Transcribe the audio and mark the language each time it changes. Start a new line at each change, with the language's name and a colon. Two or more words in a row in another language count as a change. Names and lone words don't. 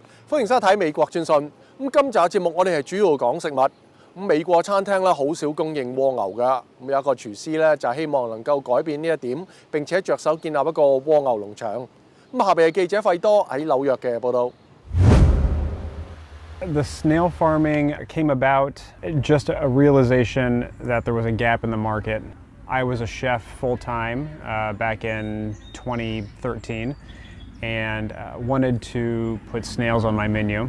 Cantonese: 歡迎收睇美國專訊。今集節目我哋係主要講食物。美國餐廳咧好少供應蝸牛㗎。有一個廚師咧就希望能夠改變呢一點，並且着手建立一個蝸牛農場。下邊係記者費多喺紐約嘅報導。
English: The snail farming came about just a realization that there was a gap in the market. I was a chef full-time back in 2013 and wanted to put snails on my menu.